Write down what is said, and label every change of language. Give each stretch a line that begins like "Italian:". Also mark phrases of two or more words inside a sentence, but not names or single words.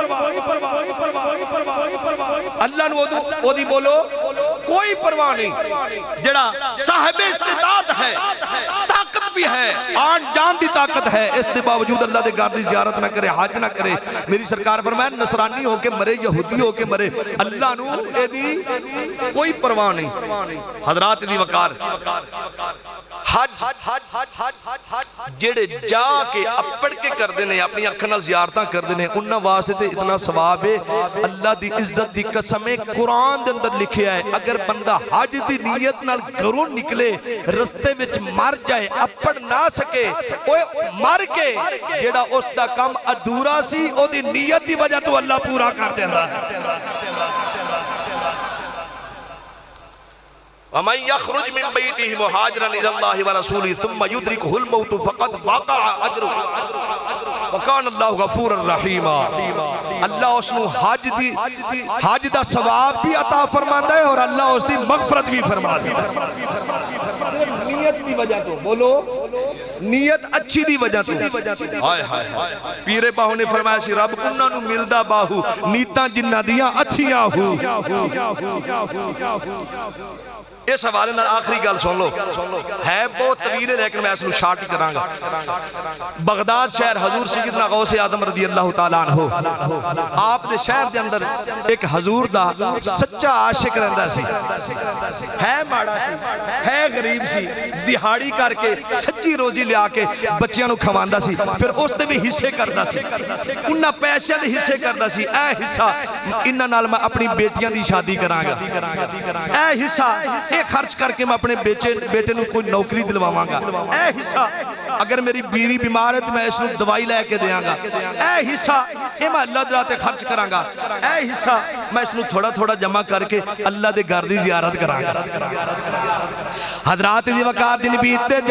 Punjabi: اللہ نو وہ دی بولو کوئی پرواہ نہیں جڑا صاحب استطاعت ہے طاقت بھی ہے آن جان دی طاقت ہے اس دے باوجود اللہ دے گھر دی زیارت نہ کرے حج نہ کرے میری سرکار فرمایا نصرانی ہو کے مرے یہودی ہو کے مرے اللہ نو اے دی کوئی پرواہ نہیں حضرات دی وقار حج جڑے جا کے اپڑ کے کر دینے اپنی اکھنال زیارتاں کر دینے انہاں واسطے تے اتنا ثواب ہے اللہ دی عزت دی قسمیں قرآن دے اندر لکھے آئے اگر بندہ حج دی نیت نال گھروں نکلے رستے وچ مر جائے اپڑ نہ سکے مر کے جڑا اس دا کام ادھورا سی او دی نیت دی وجہ تو اللہ پورا کر دینا ہے
Arabic: وَمَنْ يَخْرُجْ مِنْ بَيْتِهِ مُهَاجِرًا إِلَى اللَّهِ وَرَسُولِهِ ثُمَّ يُدْرِكُهُ الْمَوْتُ فَقَدْ وَقَعَ أَجْرُهُ وَكَانَ اللَّهُ غَفُورًا رَحِيمًا
Punjabi: اللہ اس نو حج دا ثواب بھی عطا فرماندا ہے اور اللہ اس دی مغفرت بھی فرماندا ہے نیت دی وجہ تو بولو نیت اچھی دی وجہ تو ہائے ہائے پیرے باہو نے فرمایا سی رب انہاں نو ملدا باہو نیتاں جنہاں دیاں اچھیاں ہو اس حوالے نال آخری گل سن لو ہے بہت طویل ہے لیکن میں اس نو شارٹ کراں گا بغداد شہر حضور سیدنا غوث اعظم
Arabic: رضی اللہ تعالیٰ عنہ
Punjabi: آپ دے شہر دے اندر ایک حضور دا سچا عاشق رہندا سی ہے ماڑا سی ہے غریب سی دہاڑی کر کے سچی روزی لیا کے بچیاں نو کھواندا سی پھر اس تے بھی حصے کردا سی انہاں پیسے دے حصے کردا سی اے حصہ انہاں نال میں اپنی بیٹیاں دی شادی کراں گا اے حصہ اے خرچ کر کے میں اپنے بیٹے نو کوئی نوکری دلواواں گا اے حصہ اگر میری بیوی بیمار ہے تو میں اس نو دوائی لے کے دیاں گا اے حصہ اے میں اللہ دراتے خرچ کراں گا اے حصہ میں اس نو تھوڑا تھوڑا جمع کر کے اللہ دے گھر دی زیارت کراں گا حضرات دی وقار دن بیتے جا